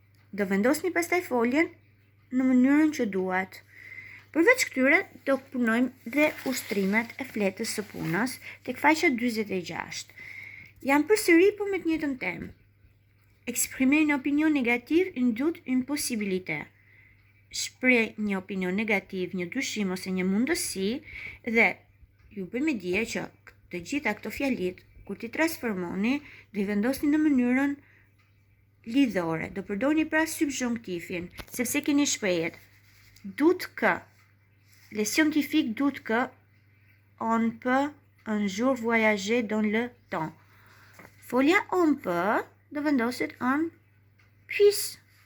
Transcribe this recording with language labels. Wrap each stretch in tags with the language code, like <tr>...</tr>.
<sq>Do vendosni pastaj foljen në mënyrën që duat. Përveç këtyre, do punojmë dhe ushtrimet e fletës së punës tek faqja 46. Jam përsëri po me të njëjtën temë.</sq> <fr>Exprimer une opinion négative, une doute, une possibilité.</fr> <sq>Shpreh një opinion negativ, një dyshim ose një mundësi, dhe ju bëjmë dije që të gjitha këto fjalit, kur ti transformoni, do i vendosni në mënyrën lidhore, do përdorni pra subjonktifin, sepse keni shprehjet doute que,</sq> <fr>les scientifiques doutent que on peut un jour voyager dans le temps.</fr> <sq>Folja on peut do vendoset on puisse.</sq>